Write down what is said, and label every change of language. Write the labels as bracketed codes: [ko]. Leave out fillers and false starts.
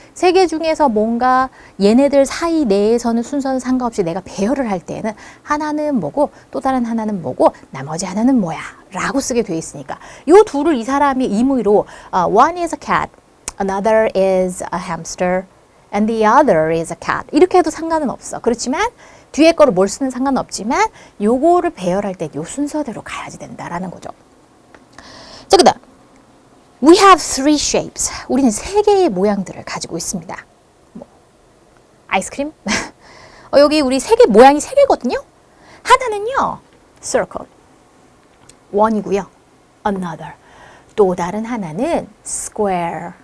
[ko] 세 개 중에서 뭔가 얘네들 사이 내에서는 순서는 상관없이 내가 배열을 할 때는 하나는 뭐고 또 다른 하나는 뭐고 나머지 하나는 뭐야 라고 쓰게 돼 있으니까 요 둘을 이 사람이 임의로 [en] one is a cat, [ko] another is a hamster, and the other is a cat 이렇게 해도 상관은 없어. 그렇지만 뒤에 거를 뭘 쓰는 상관은 없지만 요거를 배열할 때 요 순서대로 가야지 된다라는 거죠. 자 그다음 [en] We have three shapes. [ko] 우리는 세 개의 모양들을 가지고 있습니다. 뭐, 아이스크림? 여기 우리 세 개 모양이 세 개거든요. 하나는요, circle. one이고요. another. 또 다른 하나는 square.